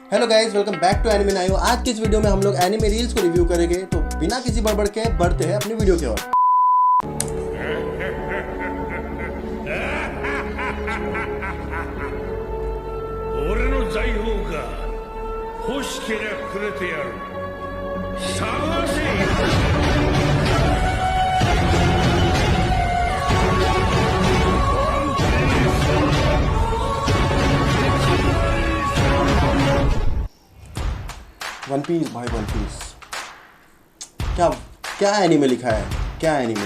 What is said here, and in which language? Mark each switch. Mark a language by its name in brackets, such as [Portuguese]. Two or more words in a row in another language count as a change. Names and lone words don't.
[English] Hello guys, welcome back to [Hindi] एनिमे नायो। आज की इस वीडियो में हम लोग एनिमे रील्स को रिव्यू करेंगे, तो बिना किसी बड़बड़ के बढ़ते हैं अपनी वीडियो की ओर। [Japanese] 俺の財宝か欲しけりゃくれてやる。探せ。 [Hindi] वन पीस भाई, वन पीस क्या क्या एनिमे लिखा है, क्या एनिमे।